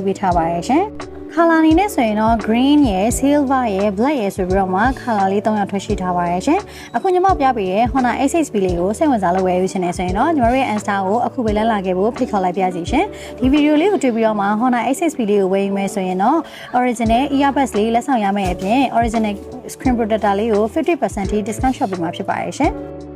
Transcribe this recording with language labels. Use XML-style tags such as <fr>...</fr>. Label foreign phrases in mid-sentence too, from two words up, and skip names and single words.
<my>ပေးထားပါတယ်ရှင်။ color အနေနဲ့ဆိုရင်တော့ green ရယ် silver ရယ် black ရယ်ဆိုပြီးတော့မှ color လေး3ရောက်ထွက်ရှိထားပါတယ်ရှင်အခုညီမပြပေးတဲ့ Honda A6B လေးကိုစိတ်ဝင်စားလို့ဝယ်ယူချင်နေဆိုရင်တော့ညီမတို့ရဲ့ Insta ကိုအခုပဲလာခဲ့ဖို့ဖိတ်ခေါ်လိုက်ပါစီရှင်ဒီဗီဒီယိုလေးကိုတွေ့ပြီးတော့မှ Honda A6B လေးကိုဝယ်ယူမယ်ဆိုရင်တော့</my> <en>original earbuds</en> <my>လေးလက်ဆောင်ရမယ့်အပြင်</my> <en>original screen protector</en> <my>လေးကို</my> <en>50% discount shop</en> <my>ပေးမှာဖြစ်ပါတယ်ရှင်</my>